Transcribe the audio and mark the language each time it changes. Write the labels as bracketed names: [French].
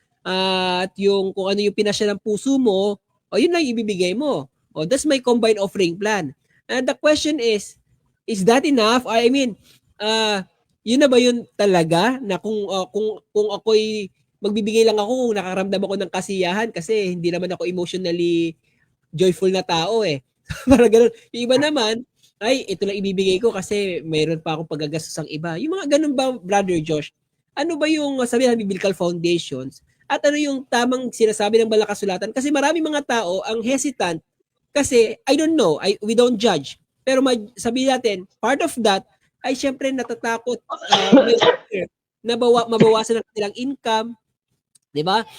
[Filipino] At yung kung ano yung pinasya ng puso mo, yun lang ibibigay mo. [English] That's my combined offering plan. And the question is that enough? I mean, [Filipino] yun na ba yun talaga na kung ako'y magbibigay lang ako kung nakaramdam ako ng kasiyahan kasi hindi naman ako [English] emotionally joyful [Filipino] na tao eh. Para ganun. Yung iba naman, ay ito lang ibibigay ko kasi mayroon pa akong paggagastos ang iba. Yung mga ganun ba, Brother Josh? Ano ba yung sabihin ng [English] biblical foundations? [Filipino] At ano yung tamang sinasabi ng banal na kasulatan? Kasi marami mga tao ang hesitant Kasi, [English] I don't know, we don't judge. [Filipino] Pero sabihin natin, [English] part of that [Filipino] ay syempre natatakot, may fear na mabawasan ang kanilang income, di ba?